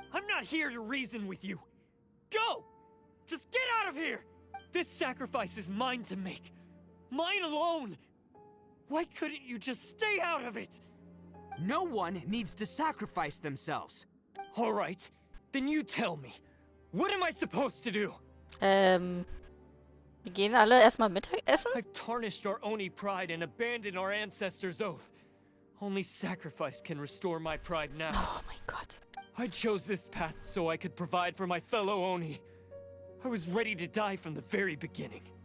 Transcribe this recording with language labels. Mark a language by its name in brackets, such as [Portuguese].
[English] I'm not here to reason with you. Go! Just get out of here! This sacrifice is mine to make. Mine alone! Why couldn't you just stay out of it? No one needs to sacrifice themselves. All right, then you tell me. What am I supposed to do? [German] Wir gehen alle erstmal Mittagessen? [English] I've tarnished our Oni pride and abandoned our ancestors' oath. Only sacrifice can restore my pride now. [German] Oh mein Gott. [English] I chose this path so I could provide for my fellow Oni. I was ready to die from the very beginning.